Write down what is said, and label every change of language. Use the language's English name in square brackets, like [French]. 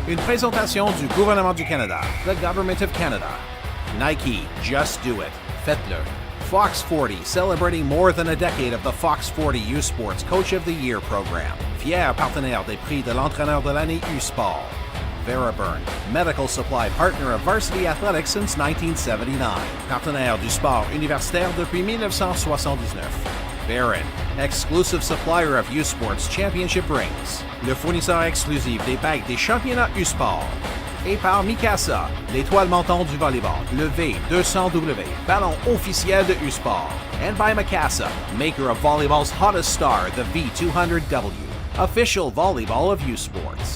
[French] Une présentation du gouvernement du Canada, [English] the Government of Canada. [French] Nike, just do it. Faites-le. [English] Fox 40, celebrating more than a decade of the Fox 40 U-Sports Coach of the Year program. [French] Fier partenaire des prix de l'entraîneur de l'année U-Sport. [English] Veraburn, medical supply partner of varsity athletics since 1979. [French] Partenaire du sport universitaire depuis 1979. [English] Barron, exclusive supplier of U-Sports championship rings. [French] Le fournisseur exclusif des bagues des championnats U-Sport. Et par Mikasa, l'étoile montante du volleyball, le V200W, ballon officiel de U-Sport. [English] And by Mikasa, maker of volleyball's hottest star, the V200W, official volleyball of U-Sport.